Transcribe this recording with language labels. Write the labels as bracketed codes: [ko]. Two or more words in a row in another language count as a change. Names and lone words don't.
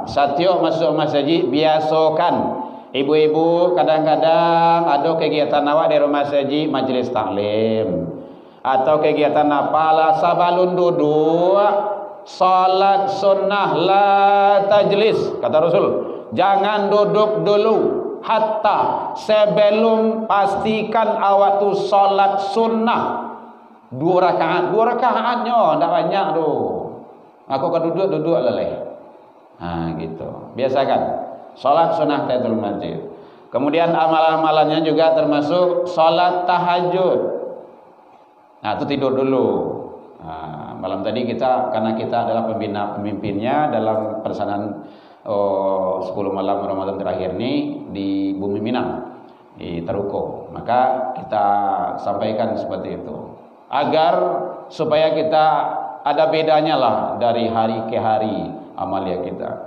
[id] Satyo masuk masjid biasakan. Ibu-ibu kadang-kadang ada kegiatan awak di rumah masjid majelis taklim atau kegiatan apalah sabalun duduk salat sunnah [ar] لا تجلس, [id] kata Rasul. Jangan duduk dulu hatta sebelum pastikan awak tu solat sunnah 2 rakaatnya ndak banyak tu. Aku kan duduk leleh. Gitu. Biasakan solat sunnah tahiyatul masjid. Kemudian amalan-amalannya juga termasuk solat tahajud. Itu tidur dulu. Malam tadi karena kita adalah pemimpinnya dalam pelaksanaan 10 malam Ramadan terakhir ini di Bumi Minang di Taruko, maka kita sampaikan seperti itu agar supaya kita ada bedanya lah dari hari ke hari amalia kita.